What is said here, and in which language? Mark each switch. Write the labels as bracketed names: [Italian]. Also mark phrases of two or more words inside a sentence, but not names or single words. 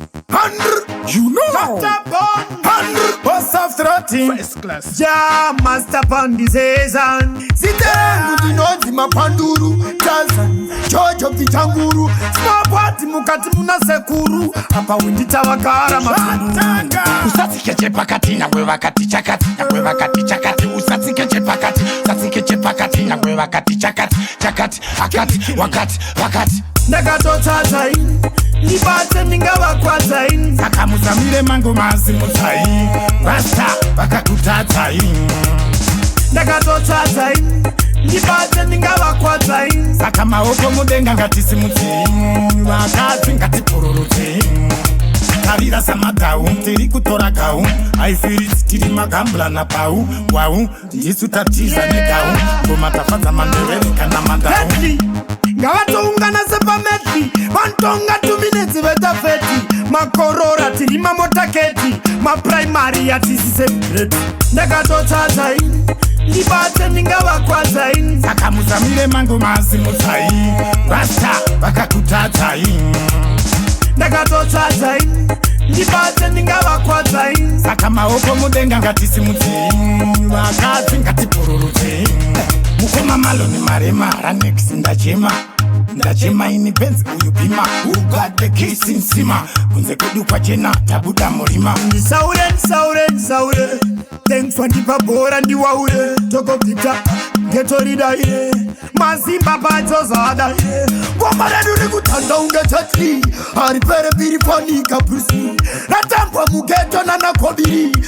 [English] Hundred. You know. Master Bond. Hundred. Boss of thirteen. First class. Ja, Master Bond is his hand. [Shona] Ziterangu ndinonzi Mapanduru. Tarzan, George of the Jungle. [English] Small party [Shona] mukati muna sekuru. Apa wendi tawagara matunduru. Shatanga. Usatsike chepakati, nyangwe vakati chakati, nyangwe vakati chakati. Usatsike chepakati, usatsike chepakati, nyangwe vakati chakati, chakati, akati, wakati, wakati. Ndakatotsatsa ini, ndibate ndingavakwadza ini. Saka musamire mango mazimutsai, rasta vakakutatsai. Ndakatotsatsa ini, ndibate ndingavakwadza ini. Saka maoko mudenga ngatisimudzei, vakadzi ngatipururudzei. Tarira samadhau, tiri kutora gau. [English] I feel it, [Shona] tiri magambula na bau. Wau, ndisu tatiza negau. Ngoma tafadza mandeweri kana mandau. Medley, ngavatoungana sepamedley. Vanotonga [English] two minutes [Shona] veta thirty. Makorora tiri mamotaketi. Maprimary hatisi celebrate. Ndakatotsatsa ini, ndibate ndingavakwadza ini. Saka musamire mango mazimutsai, rasta vakakutatsai. Ndakatotsatsa ini, ndibate ndingavakwadza ini. Saka maoko mudenga ngatisimudzei, vakadzi ngatipururudzei. Mukoma Maloni marema, Ranex ndachema, ndachema ini penzi uyu bhima. [English] Who got the keys in Sima? [Shona] Kunze kwedu kwachena, tabuda murima. Ndisaure, ndisaure, ndisaure. Thanks wandipa bhora ndiwaure. Toko Victor, [English] ghetto leader, [Shona] yeah. Mazimba padzo zada, yeah. Ngoma redu rikutanda unge Jet Li. Ari pere mbiri panika Bruce Lee. Ratambwa mughetto nana Kobiri.